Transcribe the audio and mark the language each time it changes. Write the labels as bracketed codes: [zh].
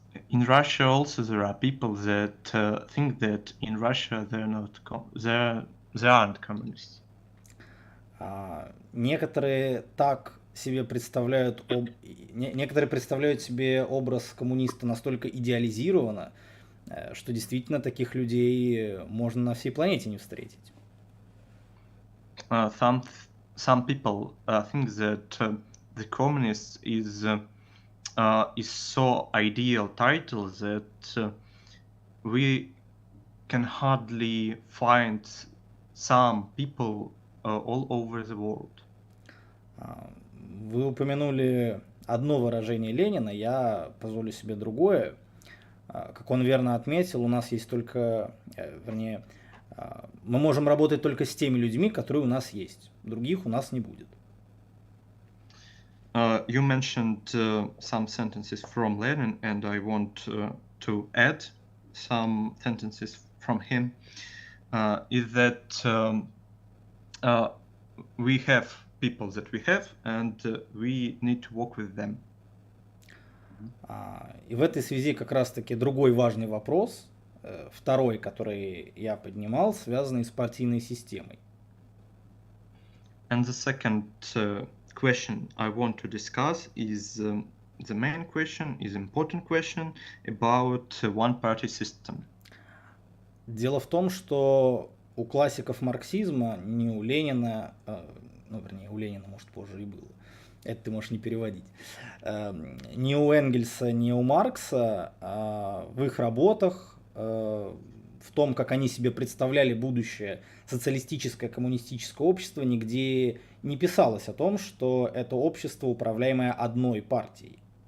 [en] In Russia also there are people that think that in Russia there aren't communists. [ru] Некоторые так себе представляют, некоторые представляют себе образ коммуниста настолько идеализированно, что действительно таких людей можно на всей планете не встретить. [en] Some people think that the communist is so ideal title that we can hardly find some people all over the world. [ru] Вы упомянули одно выражение Ленина, я позволю себе другое. Как он верно отметил, у нас есть только, вернее, мы можем работать только с теми людьми, которые у нас есть. Других у нас не будет. [en] You mentioned some sentences from Lenin, and I want to add some sentences from him. Is that we have people that we have, and we need to work with them. [ru] И в этой связи как раз-таки другой важный вопрос, второй, который я поднимал, связанный с партийной системой. [en] And the second question I want to discuss is the main question, is important question about one-party system. [ru] Дело в том, что у классиков марксизма, ни у Ленина, ну, вернее, у Ленина, может, позже и было, это ты можешь не переводить, ни у Энгельса, ни у Маркса в их работах, в том, как они себе представляли будущее социалистическое коммунистическое общество, нигде не писалось о том, что это общество, управляемое одной партией.